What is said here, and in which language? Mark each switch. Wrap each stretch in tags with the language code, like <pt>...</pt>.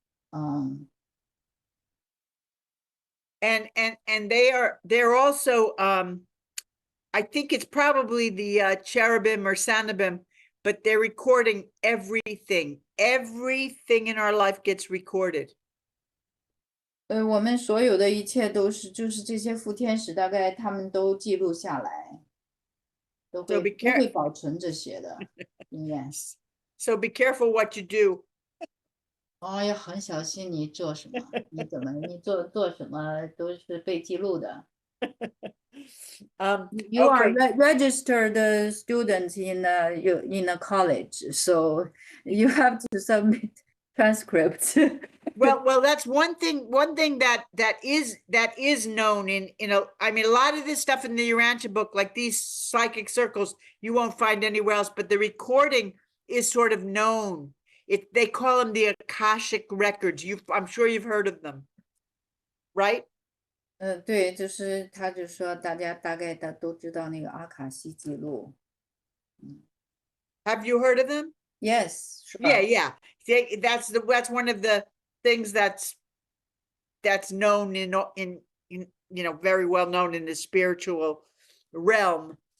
<en>And they're also I think it's probably the cherubim or sanabim, but they're recording everything. Everything in our life gets recorded.</en> <zh>我们所有的一切就是这些副天使，大概他们都记录下来，都会保存这些的经验。</zh> <en>So be careful what you do.</en> <zh>要很小心你做什么，你做什么都是被记录的。</zh> <en>You are registered student in a college, so you have to submit transcripts. Well, that's one thing that is known in I mean, a lot of this stuff in the Urantia book, like these psychic circles, you won't find anywhere else, but the recording is sort of known. They call them the Akashic records. I'm sure you've heard of them, right?</en> <zh>对，就是他就说大家大概都知道那个阿卡西记录。</zh> <en>Have you heard of them? Yes. Sure. Yeah. That's one of the things that's known in very well known in the spiritual realm.</en>